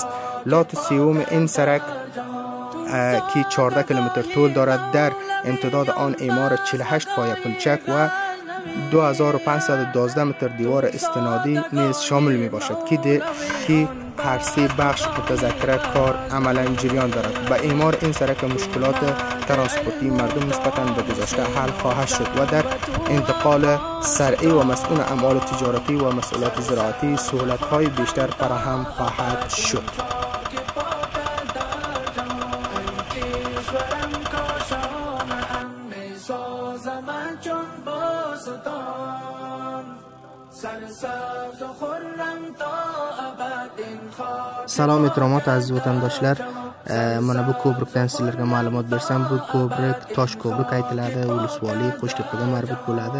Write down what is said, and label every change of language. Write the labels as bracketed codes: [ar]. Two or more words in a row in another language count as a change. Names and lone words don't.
[fa] لات سوم این سرک که 14 کیلومتر طول دارد در امتداد آن اعمار 48 پایه پلچک و 2512 متر دیوار استنادی نیز شامل می باشد که هر 3 بخش متذکر کار عملا جریان دارد. با اعمار این سرک مشکلات ترانسپورتی مردم نسبتا به گذشته حل خواهد شد و در انتقال سرعی و مسئول اعمال تجارتی و مسئولیت زراعتی سهولت‌های بیشتر فراهم خواهد شد. [uz] Salom ehtiramat aziz vatandoshlar, mana bu ko'prikdan sizlarga ma'lumot bersam, bu ko'prik tosh ko'prik aytiladi, Ulusvoli Qo'shtepaga marbut bo'ladi.